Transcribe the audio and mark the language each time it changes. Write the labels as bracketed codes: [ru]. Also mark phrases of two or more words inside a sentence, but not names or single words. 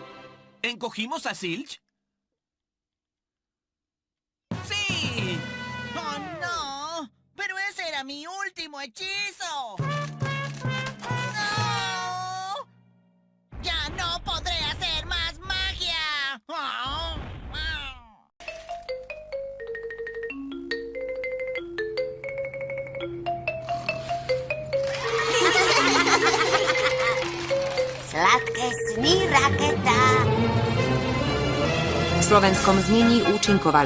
[es] ¿Encogimos a Silch? ¡Sí! ¡Oh, no! ¡Pero ese era mi último hechizo! ¡No! ¡Ya no podré hacer más magia! ¡Oh! [sk] Sladké sny, raketa. V slovenskom znení účinkovali